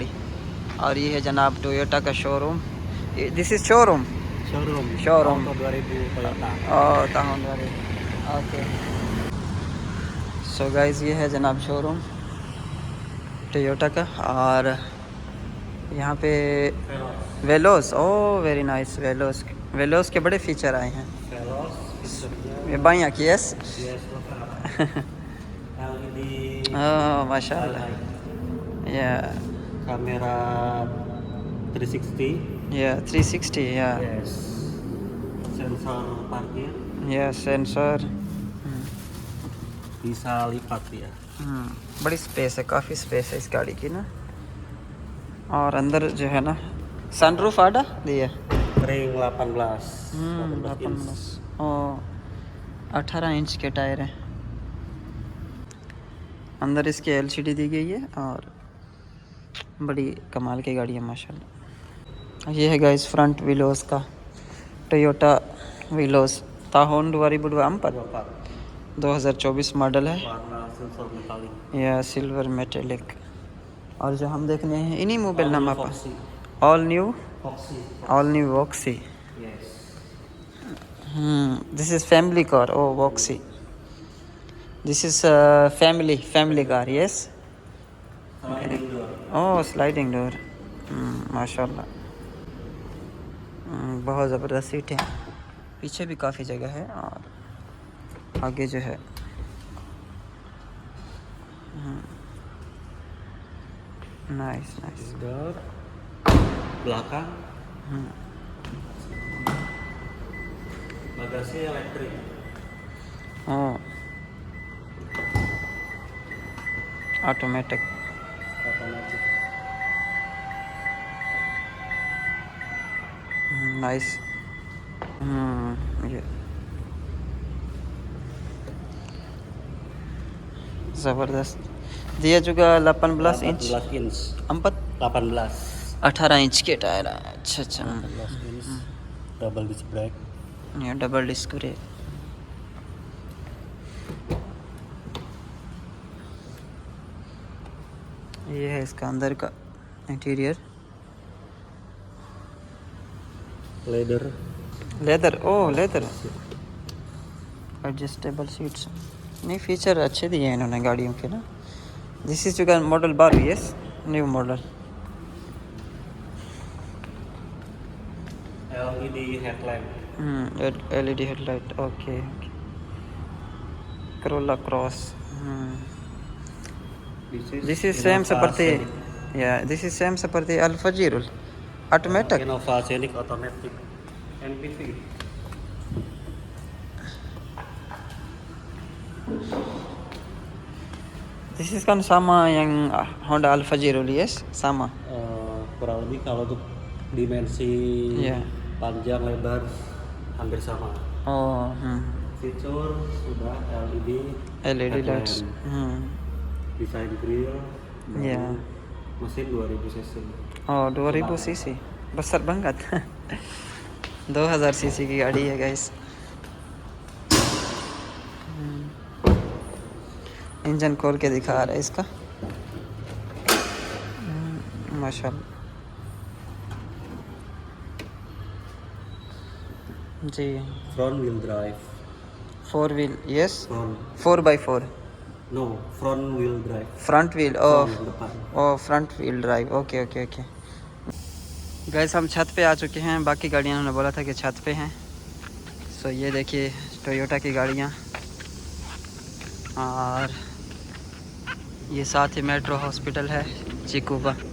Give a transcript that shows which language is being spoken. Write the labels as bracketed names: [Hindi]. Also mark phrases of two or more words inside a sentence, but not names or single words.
[Hindi] और ये है जनाब टोयोटा का शोरूम, [English] this is showroom [Hindi] tahun 2000। [English] okay so guys [Hindi] ये है जनाब शोरूम टोयोटा का। और यहाँ पे वेलोस, [English] oh very nice, [Hindi] वेलोस के बड़े फीचर आए हैं। [English] banyak yes oh masyaallah yeah, [Indonesian] kamera 360 [English] yeah 360 yeah [Indonesian] yes, sensor parkir [English] yeah sensor [Indonesian] bisa lipat ya। [Hindi] बड़ी स्पेस है, काफ़ी स्पेस है इस गाड़ी की ना। और अंदर जो है ना सनरूफ आड़ा दिया [Indonesian] ring 18 [Hindi] 18 और 18 इंच के टायर हैं। अंदर इसके LCD दी गई है और बड़ी कमाल की गाड़ी है माशाल्लाह। ये है गाइस फ्रंट विलोस का टोयोटा विलोस tahun 2024 2024 मॉडल है या [English] silver metallic. [Hindi] और जो हम देखने हैं इन्हीं मोबाइल नाम पर [English] all new [Hindi] वॉक्सी। [English] This is family car. Oh, Voxy. This is family car. Yes. sliding door। Oh, sliding door. [Hindi] माशाल्लाह। बहुत ज़बरदस्त सीट है, पीछे भी काफ़ी जगह है और आगे जो है नाइस [Indonesian] door belakang bagasi elektrik। [English] automatic nice. [Hindi] ये ज़बरदस्त [Indonesian] dia juga 18 inch [Hindi] 18 इंच के टायर है। अच्छा [English] 18 inch double disc brake [Hindi] ये [English] double disc brake [Hindi] ये है इसका अंदर का इंटीरियर। लेदर। [English] leather, oh leather, adjustable seats. [Hindi] नहीं, फीचर अच्छे दिए हैं इन्होंने गाड़ियों के ना। [English] this is your model 12, yes, new model. LED headlamp। LED headlight, ओके। Corolla Cross। This is same seperti, ya, this is same seperti Al-Fajirul, automatic. Innova Scenic automatic MPV. This is [Indonesian] kan sama yang Honda Al-Fajirul, yes, sama. Kurang lebih kalau untuk dimensi Iya. panjang lebar hampir sama. Oh, Fitur sudah LED [English] LED lights. [Indonesian] desain grill baru, Iya. mesin 2000 cc. [Hindi] Oh, 2000 cc, [Indonesian] besar banget। [Hindi] 2000 cc की गाड़ी है गाइस। इंजन खोल के दिखा रहा है इसका, माशाल्लाह जी। [English] Front wheel drive। 4 wheel, yes, Front 4x4, no front wheel drive। front wheel, [Indonesian] Front depan। [English] oh front wheel drive, okay okay okay. [Hindi] गैस हम छत पे आ चुके हैं, बाकी गाड़ियाँ उन्होंने बोला था कि छत पे हैं। सो ये देखिए टोयोटा की गाड़ियाँ, और ये साथ ही मेट्रो हॉस्पिटल है चिकूबा।